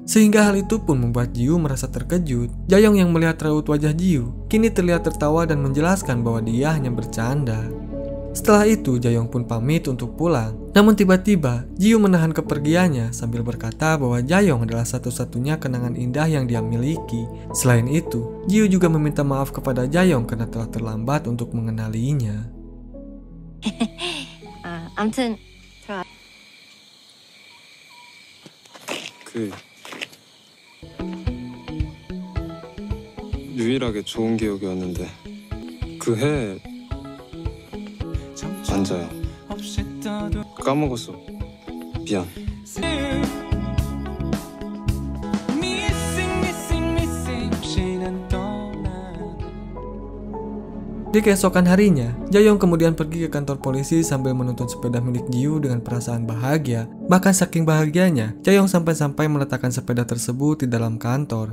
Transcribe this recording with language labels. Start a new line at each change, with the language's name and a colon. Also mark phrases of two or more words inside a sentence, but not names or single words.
Indonesian: Sehingga hal itu pun membuat Jiu merasa terkejut. Jaeyong yang melihat raut wajah Jiu, kini terlihat tertawa dan menjelaskan bahwa dia hanya bercanda. Setelah itu, Jaeyoung pun pamit untuk pulang. Namun tiba-tiba, Ji Woo menahan kepergiannya sambil berkata bahwa Jaeyoung adalah satu-satunya kenangan indah yang dia miliki. Selain itu, Ji Woo juga meminta maaf kepada Jaeyoung karena telah terlambat untuk mengenalinya.
Korean: 아무튼 들어와. 유일하게 좋은 기억이었는데 그 해 앉아요. 까먹었어. 미안.
Indonesian: Di keesokan harinya, Jaeyoung kemudian pergi ke kantor polisi sambil menuntun sepeda milik Ji Woo dengan perasaan bahagia. Bahkan saking bahagianya, Jaeyoung sampai-sampai meletakkan sepeda tersebut di dalam kantor.